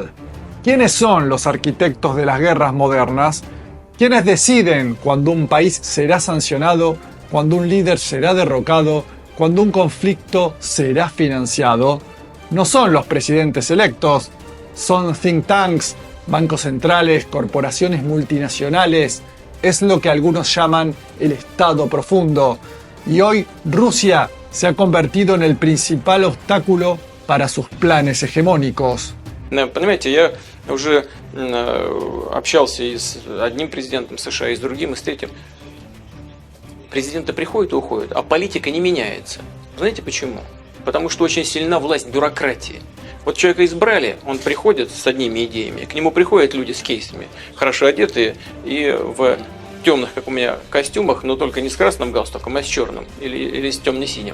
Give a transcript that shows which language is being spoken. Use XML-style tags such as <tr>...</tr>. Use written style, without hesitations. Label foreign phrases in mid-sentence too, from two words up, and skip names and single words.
<es>¿Quiénes son los arquitectos de las guerras modernas? ¿Quiénes deciden cuando un país será sancionado, cuando un líder será derrocado, cuando un conflicto será financiado? No son los presidentes electos, son</es> <en>think tanks,</en> <es>bancos centrales, corporaciones multinacionales. Es lo que algunos llaman el Estado profundo. Y hoy Rusia se ha convertido en el principal obstáculo para sus planes hegemónicos.</es> <ru>Понимаете, я уже общался и с одним президентом США, и с другим, и с третьим. Президенты приходят и уходят, а политика не меняется. Знаете почему? Потому что очень сильна власть бюрократии. Вот человека избрали, он приходит с одними идеями, к нему приходят люди с кейсами, хорошо одетые и в темных, как у меня, костюмах, но только не с красным галстуком, а с черным или с темно-синим.</ru>